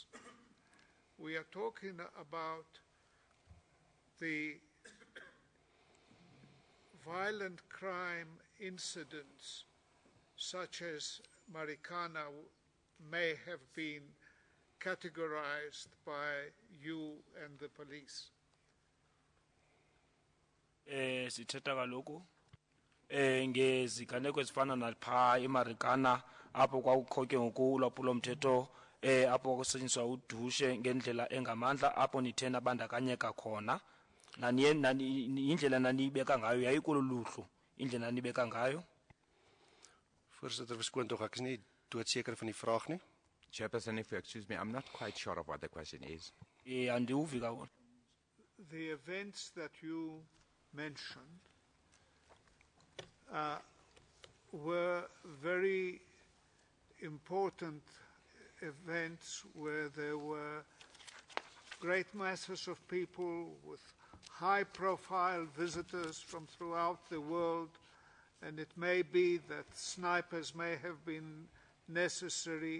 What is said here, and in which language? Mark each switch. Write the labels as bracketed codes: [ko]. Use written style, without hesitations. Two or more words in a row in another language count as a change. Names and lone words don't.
[en] We are talking about the violent crime incidents such as Marikana may have been categorized by you and the police. [xh] Sithetha kaloku ngeziganeko ezifana nalapha eMarikana apho kwakukho ke ngoku ulwaphulomthetho apho kusetyenziswa udushe ngendlela engamandla apho nithe nabandakanyeka khona indlela naniyibeka ngayo yayikulo luhlu indlela nanibeka ngayo. [af] Voorsitter, verskoon tog, ek is nie doodseker van die vraag nie. [en] Chairperson, if you excuse me, I'm not quite sure of what the question is. [xh] Andiuvi kawona. [en] The events that you mentioned were very important events where there were great masses of people with high-profile visitors from throughout the world, and it may be that snipers may have been necessary.